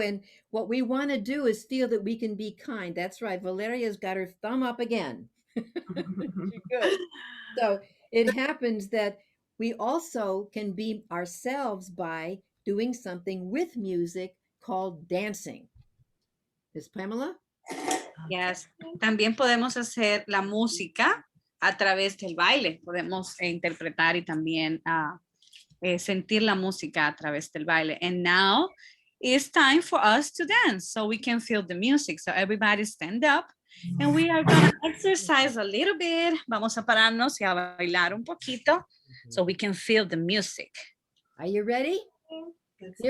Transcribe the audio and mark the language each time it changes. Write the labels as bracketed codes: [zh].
[en] And what we want to do is feel that we can be kind. That's right. Valeria's got her thumb up again. Good. So it happens that we also can be ourselves by doing something with music called dancing. Miss Pamela? Yes. [es] También podemos hacer la música a través del baile. Podemos interpretar y también sentir la música a través del baile. [en] And now it's time for us to dance so we can feel the music. So everybody stand up and we are going to exercise a little bit. [es] Vamos a pararnos y a bailar un poquito [en] so we can feel the music. Are you ready? Let's Here